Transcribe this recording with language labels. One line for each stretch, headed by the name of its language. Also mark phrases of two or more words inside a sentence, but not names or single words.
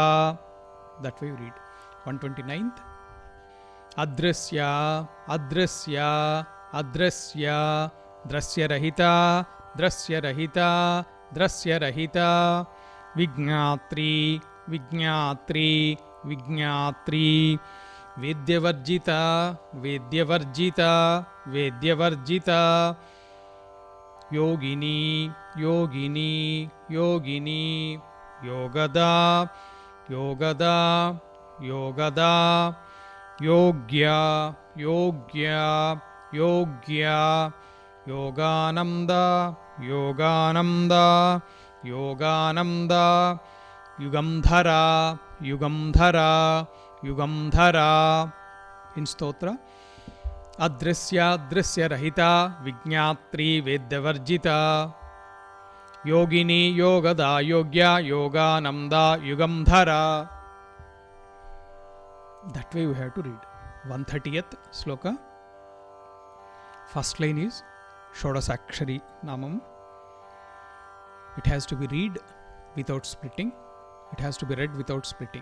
English: That way read. 129th
Sanskrit: అదృశ్య అదృశ్య అదృశ్య. దృశ్యరహిత దృశ్యరహిత దృశ్యరహిత. విజ్ఞాత్రి విజ్ఞాత్రి విజ్ఞాత్రి. వేద్యవర్జిత వేద్యవర్జిత वेद्यवर्जिता योगिनी योगिनी योगिनी योगदा योगदा योगदा योग्या योग्या योग्या योगानंद योगानंद योगानंद युगंधरा युगंधरा युगंधरा इन स्तोत्र अदृश्यादृश्यरहिता विज्ञात्री वेद्यवर्जिता योगिनी योगदा योग्या योगानंदा युगंधरा.
English: That way you have to read. 130th sloka. First line is Shodasakshari Namam. It has to be read without splitting. It has to be read without splitting.